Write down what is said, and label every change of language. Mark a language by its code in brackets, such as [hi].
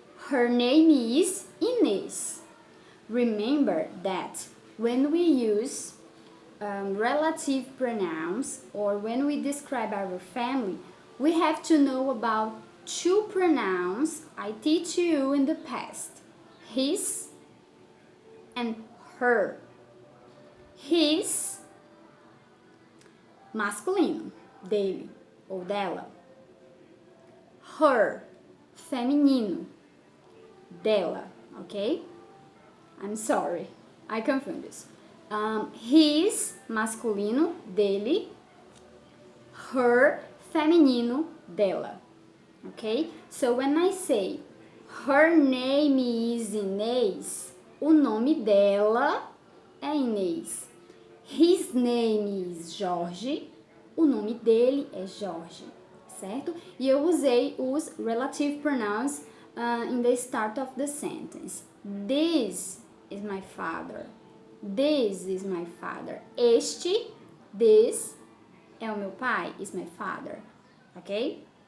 [en] Her name is Inês. Remember that when we use relative pronouns or when we describe our family, we have to know about two pronouns I teach you in the past. His and her. [pt] His, masculino, dele ou dela. Her, feminino, dela, okay? [en] I'm sorry, I confund this. His, [pt] masculino, dele. Her, feminino, dela. Okay? [en] So when I say her name is Inês, [pt] o nome dela é Inês. [en] His name is Jorge, [pt] o nome dele é Jorge, certo? E eu usei os [en] relative pronouns in the start of the sentence. This is my father. This is my father. [pt] Este, this, é o meu pai, [en] is my father, [pt] ok?